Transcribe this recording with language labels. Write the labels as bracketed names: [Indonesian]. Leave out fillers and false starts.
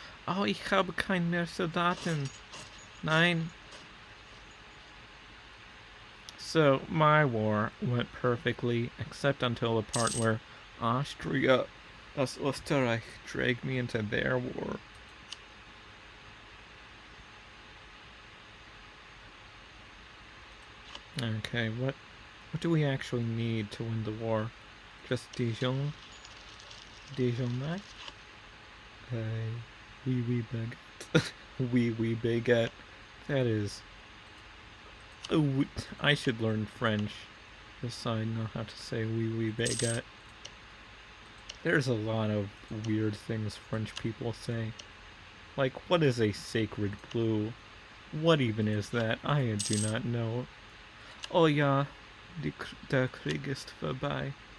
[German] Oh, ich habe keinen mehr Soldaten. Nein. [English] So, my war went perfectly, except until the part where Austria, [German] das Österreich, [English] dragged me into their war. Okay, what do we actually need to win the war? Just Dijon? Dijon? [French] Oui, baguette. Oui, baguette. [English] That is... Oh, I should learn French, just so I know how to say [French] oui, baguette. [English] There's a lot of weird things French people say. Like, what is a sacred blue? What even is that? I do not know. [German] Oh ja, der Krieg ist vorbei.